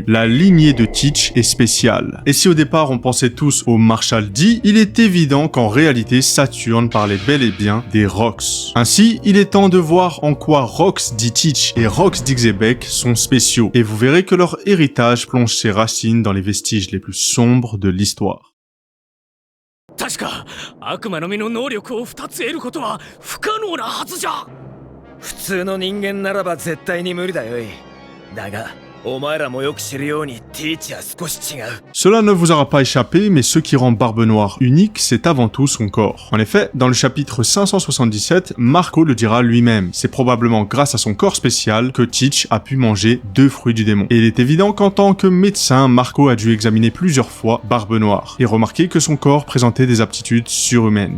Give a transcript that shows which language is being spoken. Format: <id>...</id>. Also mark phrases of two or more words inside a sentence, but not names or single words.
<fr>La lignée de Teach est spéciale. Et si au départ on pensait tous au Marshall D, il est évident qu'en réalité Saturne parlait bel et bien des Rox. Ainsi, il est temps de voir en quoi Rox D. Teach et Rox D. Xebec sont spéciaux. Et vous verrez que leur héritage plonge ses racines dans les vestiges les plus sombres de l'histoire.</fr> <ja>確か悪魔の実の能力を2つ得ることは不可能なはずじゃ。普通の人間ならば絶対に無理だよい。だがお前らもよく知るようにティーチは少し違う。</ja> <fr>Cela ne vous aura pas échappé, mais ce qui rend Barbe Noire unique, c'est avant tout son corps. En effet, dans le chapitre 577, Marco le dira lui-même. C'est probablement grâce à son corps spécial que Teach a pu manger 2 fruits du démon. Et il est évident qu'en tant que médecin, Marco a dû examiner plusieurs fois Barbe Noire et remarquer que son corps présentait des aptitudes surhumaines.</fr>